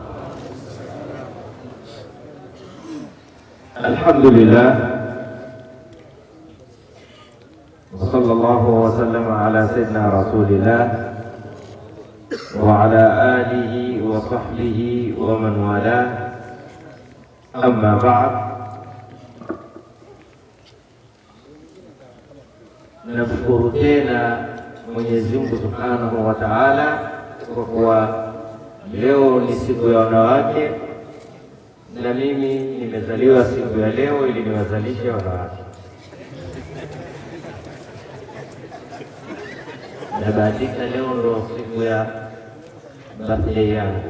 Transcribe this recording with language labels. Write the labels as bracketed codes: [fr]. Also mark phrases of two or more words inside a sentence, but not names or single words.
[ar] الحمد لله وصلى الله وسلم على سيدنا رسول الله وعلى آله وصحبه ومن والاه. أما بعد، نشكر [sw] tena Mwenyezi Mungu [ar] سبحانه وتعالى [sw] kwa kuwa leo ni siku ya wanawake na mimi nimezaliwa siku ya leo ili niwazalishe wanawake. Na bahatika leo ndo siku ya birthday yangu.